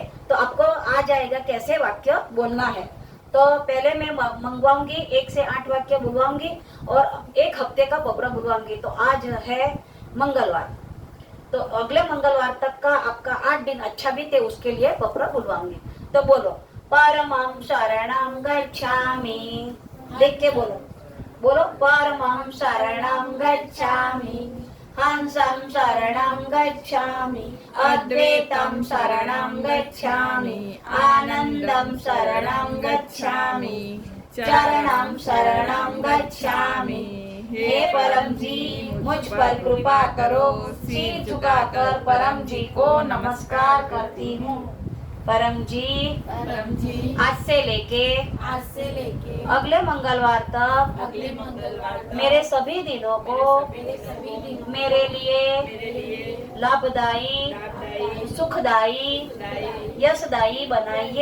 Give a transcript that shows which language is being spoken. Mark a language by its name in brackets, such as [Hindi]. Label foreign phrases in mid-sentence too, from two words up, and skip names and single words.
[Hindi] तो आपको आ जाएगा कैसे वाक्य बोलना है। तो पहले मैं मंगवाऊंगी 1 से 8 वाक्य बुलवाऊंगी और 1 हफ्ते का पत्र बुलवाऊंगी। तो आज है मंगलवार, तो अगले मंगलवार तक का आपका 8 दिन अच्छा बीते उसके लिए पत्र बुलवाऊंगी। तो बोलो, [Sanskrit] परमं शरणं गच्छामि, [Hindi] देख के बोलो [Sanskrit] परमं शरणं गच्छामि, हंसं शरणं गच्छामि, अद्वैतं शरणं गच्छामि, आनंदं शरणं गच्छामि, चरणं शरणं गच्छामि। [Hindi] हे परम जी, मुझ पर कृपा करो। सिर झुकाकर परम जी को नमस्कार करती हूँ। परम जी, आज से लेके अगले मंगलवार तक मेरे सभी दिनों को मेरे लिए लाभदायी, सुखदायी, यशदायी बनाइए।